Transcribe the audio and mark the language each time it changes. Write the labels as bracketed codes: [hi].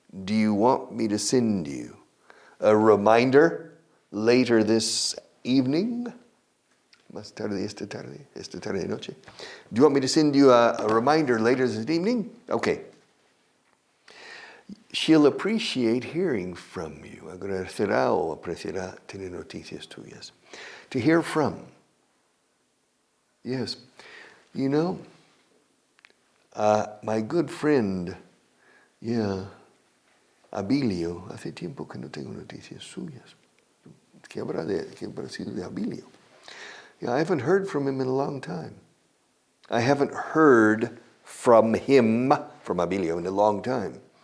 [en] Do you want me to send you a reminder later this evening? [es] Más tarde, esta tarde noche. [en] Do you want me to send you a reminder later this evening? Okay. She'll appreciate hearing from you. [es] Agradecerá o apreciará tener noticias tuyas. [en] To hear from. [es] Yes. [en] You know, my good friend, [es] Abilio, hace tiempo que no tengo noticias suyas. ¿Qué habrá sido de Abilio? [en] Yeah, I haven't heard from him in a long time. I haven't heard from him, from Abilio, in a long time.